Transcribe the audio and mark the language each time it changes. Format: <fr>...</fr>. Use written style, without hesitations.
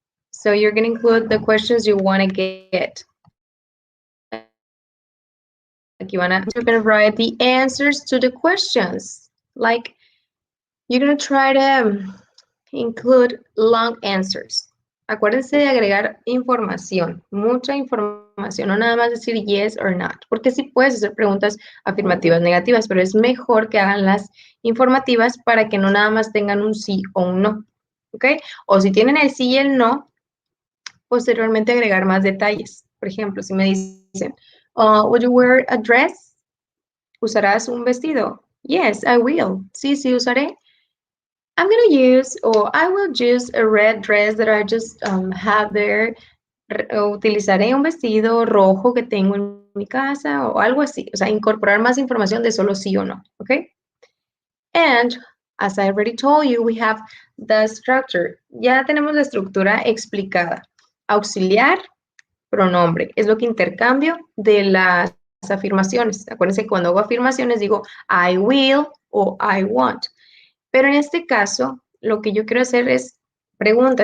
<en>So you're going to include the questions you want to get.</en> <es>Aquí</es> <en>you're going to write the answers to the questions. Like, you're going to try to include long answers.</en> <es>Acuérdense de agregar información, mucha información, no nada más decir</es> <en>yes or not,</en> <es>porque sí puedes hacer preguntas afirmativas, negativas, pero es mejor que hagan las informativas para que no nada más tengan un sí o un no, ¿ok? O si tienen el sí y el no, posteriormente agregar más detalles. Por ejemplo, si me dicen,</es> <en>would you wear a dress?</en> <es>¿Usarás un vestido?</es> <en>Yes, I will.</en> <es>Sí, sí usaré.</es> <en>I'm going to use, or I will use a red dress that I just have there.</en> <es>Utilizaré un vestido rojo que tengo en mi casa o algo así. O sea, incorporar más información de solo sí o no. ¿Ok?</es> <en>And, as I already told you, we have the structure.</en> <es>Ya tenemos la estructura explicada. Auxiliar, pronombre. Es lo que intercambio de las afirmaciones. Acuérdense que cuando hago afirmaciones digo</es> <en>I will</en> <es>o</es> <en>I want.</en> <es>Pero en este caso, lo que yo quiero hacer es pregunta.</es>